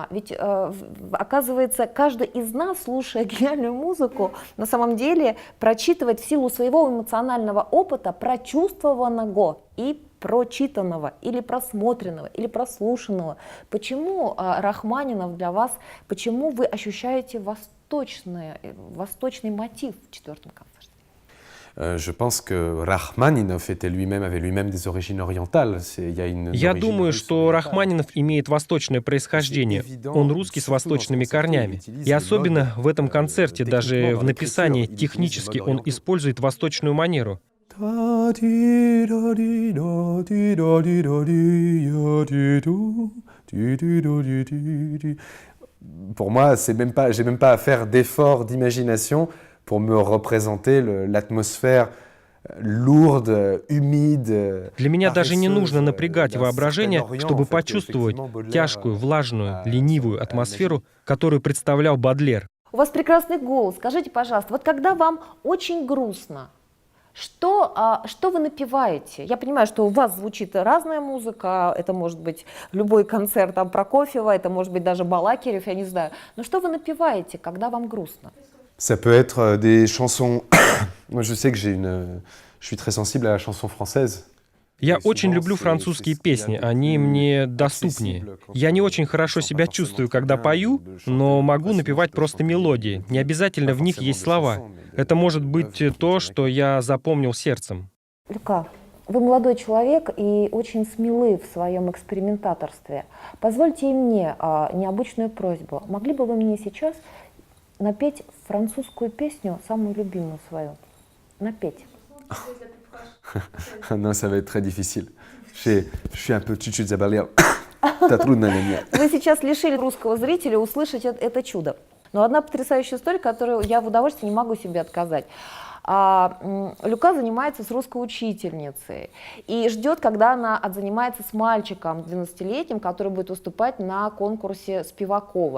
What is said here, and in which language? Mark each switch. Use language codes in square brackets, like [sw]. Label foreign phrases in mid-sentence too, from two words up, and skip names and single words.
[ru] Ведь, оказывается, каждый из нас, слушая гениальную музыку, на самом деле прочитывает в силу своего эмоционального опыта, прочувствованного и прочитанного, или просмотренного, или прослушанного. Почему Рахманинов для вас, почему вы ощущаете восточный мотив в 4-м концерте? [fr] Je pense que Rachmaninov avait lui-même des origines orientales. [ru] Я думаю, что Рахманинов имеет восточное происхождение. Он русский с восточными корнями. И особенно в этом концерте, даже в написании технически он использует восточную манеру. [fr] Pour moi, j'ai même pas à faire d'efforts d'imagination pour me représenter l'atmosphère lourde, humide. [ru] Для меня даже не нужно напрягать воображение, чтобы почувствовать тяжкую, влажную, ленивую атмосферу, которую представлял Бодлер. У вас прекрасный голос. Скажите, пожалуйста, вот когда вам очень грустно, что вы напеваете? Я понимаю, что у вас звучит разная музыка, это может быть любой концерт там, Прокофьева, это может быть даже Балакирев, я не знаю. Но что вы напеваете, когда вам грустно? [fr] Ça peut être des chansons... Moi, je sais que je suis très sensible à la chanson française. [ru] Я очень люблю французские песни, они мне доступнее. Я не очень хорошо себя чувствую, когда пою, но могу напевать просто мелодии. Не обязательно в них есть слова. Это может быть то, что я запомнил сердцем. Люка, вы молодой человек и очень смелы в своем экспериментаторстве. Позвольте и мне необычную просьбу. Могли бы вы мне сейчас напеть французскую песню, самую любимую свою? Напеть. [fr] Non, ça va être très difficile. Je suis un peu [ru] чуть-чуть заболел. Это трудно для меня. Вы сейчас лишили русского зрителя услышать это чудо. Но одна потрясающая история, которую я в удовольствии не могу себе отказать. Люка занимается с русской учительницей и ждет, когда она отзанимается с мальчиком 12-летним, который будет выступать на конкурсе Спивакова.